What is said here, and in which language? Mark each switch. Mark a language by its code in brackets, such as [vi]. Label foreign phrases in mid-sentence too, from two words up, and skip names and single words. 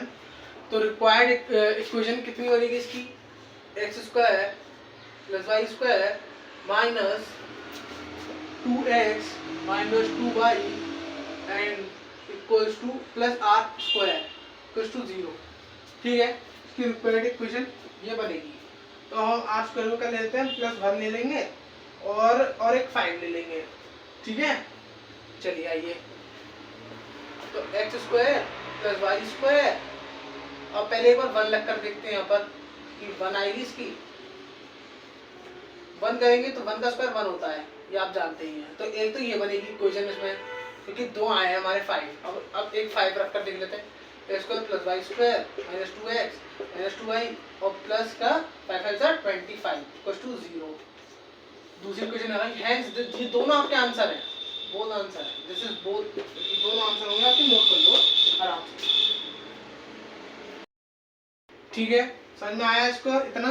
[hi] तो [en] required equation [hi] कितनी बनेगी इसकी, [en] x² + y² - 2x - 2y and equals to +r² equals to 0। [hi] ठीक है, इसकी [en] required equation [hi] ये बनेगी। तो हम r² को क्या ले लेते हैं, +1 ले लेंगे और एक 5 ले लेंगे। ठीक है, चलिए आइए। तो x² + y², और पहले एक बार 1 लग कर देखते हैं यहाँ पर कि 1 आएगी इसकी। 1 करेंगे तो 1 का स्क्वायर 1 होता है, ये आप जानते ही हैं। तो एक तो ये बनेगी इक्वेशन इसमें, क्योंकि 2 आए हैं हमारे 5। अब एक 5 रख कर देख लेते हैं। x² + y² - 2x - 2y और प्लस का 5 5 = 25 = 0। दूसरी इक्वेशन आ गई। हेंस ये दोनों आपके आंसर हैं, [en] both answer [hi] है। [en] this is both, [hi] दोनों आंसर होंगे आपके, नोट कर लो आराम से। ठीक है, समझ में आया इसको इतना।